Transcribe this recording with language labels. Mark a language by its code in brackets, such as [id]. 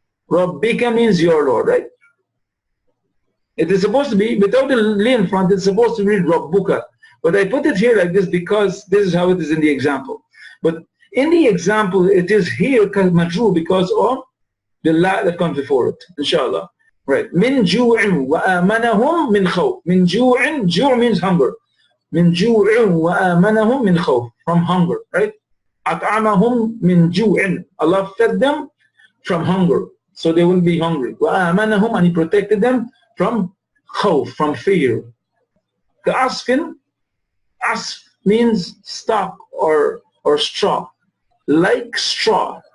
[en] Rabbika means your Lord, right? It is supposed to be, without the li in front, it's supposed to read Rabbuka. But I put it here like this because this is how it is in the example. But in the example, it is here majroor because of the la that comes before it, inshallah. [ar] Right. Min ju'in wa amanahum min khawf. Min ju'in, [en] ju' means hunger. [ar] من جوع وآمنهم من خوف, [en] from hunger, right? [ar] أطعمهم من جوع, [en] Allah fed them from hunger, so they wouldn't be hungry. وآمنهم, and He protected them from خوف, from fear. كعصف, asf means stalk or straw, like straw.